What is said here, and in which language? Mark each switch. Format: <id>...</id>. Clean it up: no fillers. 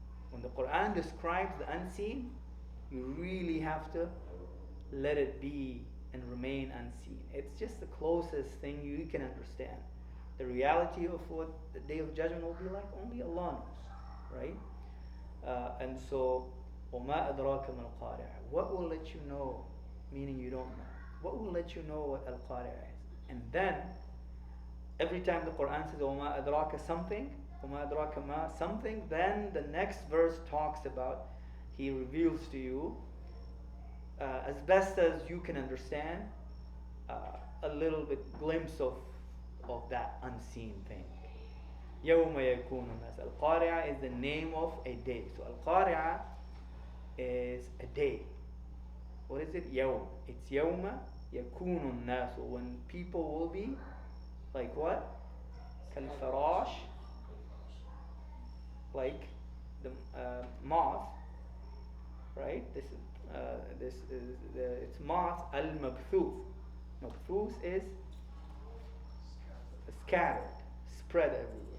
<en>When the Quran describes the unseen, you really have to let it be and remain unseen. It's just the closest thing you can understand. The reality of what the Day of Judgment will be like, only Allah knows, right? And so,</en> <ar>وَمَا أَدْرَاكَ مَا الْقَارِعَةُ.</ar> <en>What will let you know, meaning you don't know? What will let you know what Al-Qariah is? And then, every time the Quran says,</en> <ar>وَمَا أَدْرَاكَ</ar> <en>something,</en> <ar>وَمَا أَدْرَاكَ مَا</ar> <en>something, then the next verse talks about, He reveals to you, as best as you can understand, a little bit glimpse of that unseen thing.</en> <ar>يَوْمَ يَكُونُ النَّاسُ.</ar> <en>Al-Qari'ah is the name of a day. So Al-Qari'ah is a day. What is it? Yawm. It's</en> <ar>يَوْمَ يَكُونُ النَّاسُ.</ar> <en>When people will be like what?</en> <ar>كَالْفَرَاشِ,</ar> <en>like the moth, right? It's moth al-mabthuth. Mabthuth is scattered, spread everywhere.</en>